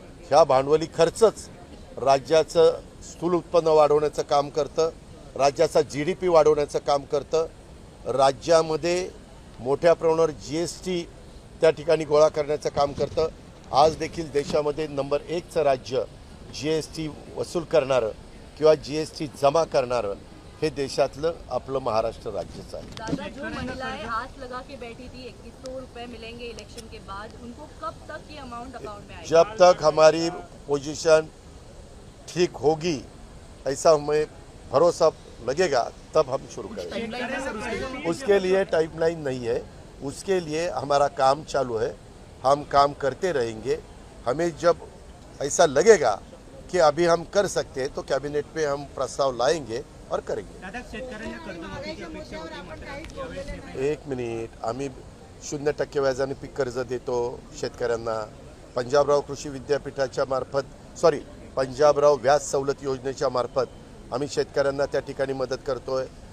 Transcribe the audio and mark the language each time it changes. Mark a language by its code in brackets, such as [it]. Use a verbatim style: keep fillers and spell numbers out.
[mr] ह्या भांडवली खर्चच राज्याचं स्थूल उत्पन्न वाढवण्याचं काम करतं, राज्याचा जी डी पी वाढवण्याचं काम करतं, राज्यामध्ये मोठ्या प्रमाणावर जी एस टी त्या ठिकाणी गोळा करण्याचं काम करतं. आज देखील देशामध्ये नंबर एकचं राज्य जी एस टी वसूल करणारं किंवा जी एस टी जमा करणारं हे देशातलं आपलं महाराष्ट्र राज्यच आहे. [hi] दादा, जो महिलाएं हाथ लगा के बैठी थी इक्कीस सौ रुपए मिलेंगे इलेक्शन के बाद, उनको कब तक ये अमाउंट अकाउंट में आएगा? जब तक हमारी पोजीशन ठीक होगी ऐसा हमें भरोसा लगेगा तब हम शुरू करेंगे. उसके लिए टाइमलाइन नहीं है, उसके लिए हमारा काम चालू है, हम काम करते रहेंगे. हमें जब ऐसा लगेगा कि अभी हम कर सकते हैं तो कैबिनेट में हम प्रस्ताव लाएंगे और करेंगे. [mr] दादा, शेतकऱ्यांना कर्जमाफीची अपेक्षा होती मात्र यावेळेस निर्णय- एक मिनिट, आम्ही शून्य टक्के व्याजाने पीक कर्ज देतो शेतकऱ्यांना, पंजाबराव कृषी विद्यापीठाच्या मार्फत सॉरी पंजाबराव व्याज सवलत योजनेच्या मार्फत आम्ही शेतकऱ्यांना त्या ठिकाणी मदत करतोय.